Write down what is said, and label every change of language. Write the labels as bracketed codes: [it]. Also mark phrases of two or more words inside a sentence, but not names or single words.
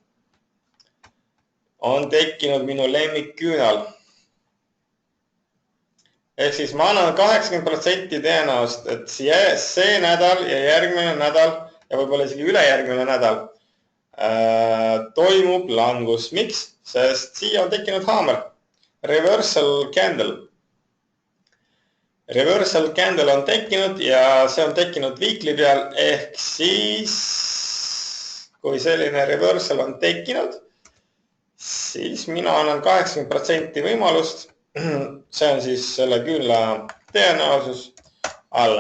[et] Ehk siis ma annan 80% tõenäost, et see nädal ja järgmine nädal ja võib-olla isegi ülejärgmine nädal toimub langus. Miks? Sest siia on tekkinud haamer. [en] Reversal candle. Reversal candle [et] on tekkinud ja see on tekkinud weekly peal. Ehk siis, kui selline reversal on tekkinud, siis mina annan 80% võimalust. See on siis selle küünla tõenäosus alla.